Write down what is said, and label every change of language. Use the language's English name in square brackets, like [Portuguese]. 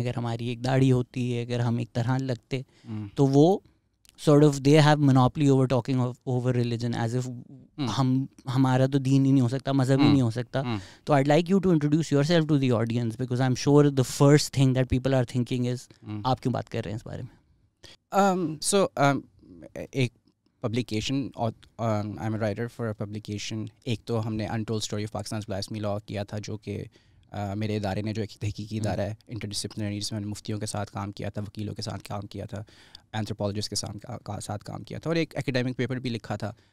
[Urdu] اگر ہماری ایک داڑھی ہوتی ہے, اگر ہم ایک طرح لگتے تو وہ [English] sort of they have monopoly over talking over religion [Urdu] as if ہمارا تو دین ہی نہیں ہو سکتا, مذہب ہی نہیں ہو سکتا. [English] تو I'd like you to introduce yourself to the audience because I'm sure the first thing that people are thinking is [Urdu] آپ کیوں بات کر رہے ہیں اس بارے میں. [English] So [Urdu] ایک publication, [English] I am a writer for a publication. [Urdu] ایک تو ہم نے untold story of Pakistan blasphemy لا کیا تھا, جو کہ میرے ادارے نے, جو ایک تحقیقی ادارہ ہے انٹر ڈسپلنری, جس میں نے مفتیوں کے ساتھ کام کیا تھا, وکیلوں کے ساتھ کام کیا تھا, اینتھروپولوجسٹ کے ساتھ کام کیا تھا, اور ایک ایکیڈیمک پیپر بھی لکھا تھا.